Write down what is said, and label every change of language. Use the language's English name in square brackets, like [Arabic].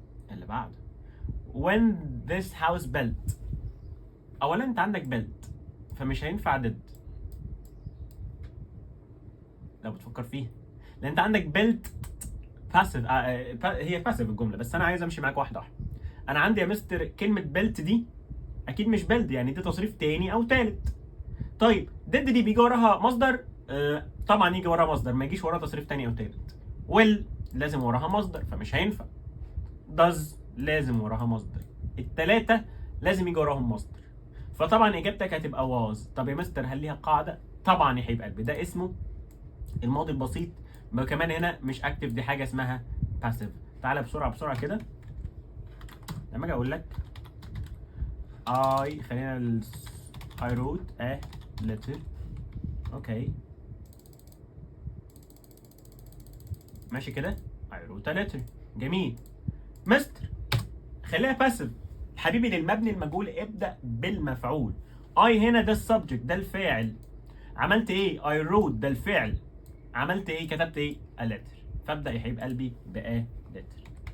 [Arabic] اللي بعده [English] when this house built. [Arabic] أولا أنت عندك built فمش هينفع did لو بتفكر فيها، لأن أنت عندك built passive. هي passive الجملة، بس أنا عايز أمشي معاك واحدة واحدة. أنا عندي يا مستر كلمة built دي أكيد مش build، يعني دي تصريف تاني أو تالت. طيب did دي بيجي وراها مصدر؟ طبعا يجي وراها مصدر، ما يجيش وراها تصريف تاني أو تالت. will لازم وراها مصدر فمش هينفع. does لازم وراها مصدر. التلاتة لازم يجي وراهم مصدر. فطبعا اجابتك هتبقى was. طب يا مستر هل ليها قاعده؟ طبعا يا حبيب قلبي، ده اسمه الماضي البسيط، كمان هنا مش اكتف، دي حاجه اسمها passive. تعالى بسرعه كده لما اجي اقول لك خلينا [English] I wrote a letter. [Arabic] اوكي ماشي كده، [English] I wrote a letter. [Arabic] جميل. مستر خليها passive حبيبي، للمبني المجهول ابدأ بالمفعول. هنا ده السبجكت، ده الفاعل. عملت ايه؟ [English] I wrote [Arabic] ده الفعل. عملت ايه؟ كتبت ايه؟ a letter. فابدأ يا حبيب قلبي ب a letter.